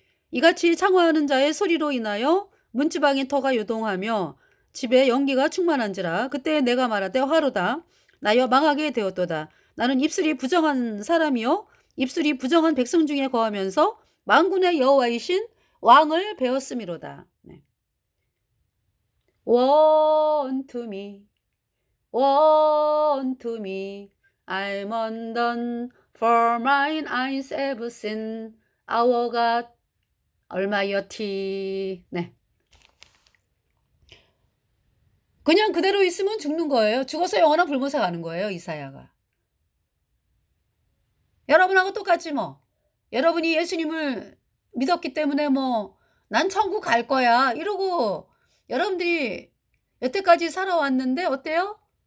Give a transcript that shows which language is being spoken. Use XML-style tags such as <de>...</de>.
<ko>이같이 창화하는 자의 소리로 인하여 문지방의 터가 요동하며 집에 연기가 충만한지라. 그때 내가 말하되 화로다 나여 망하게 되었도다. 나는 입술이 부정한 사람이요 입술이 부정한 백성 중에 거하면서 만군의 여호와이신 왕을 배웠음이로다. 네.</ko> <en>One to me, one to me, I'm undone for mine eyes have seen our God Almighty.</en> <ko>네. 그냥 그대로 있으면 죽는 거예요. 죽어서 영원한 불못에 가는 거예요. 이사야가. 여러분하고 똑같지 뭐. 여러분이 예수님을 믿었기 때문에 뭐 난 천국 갈 거야 이러고 여러분들이 여태까지 살아왔는데 어때요?</ko>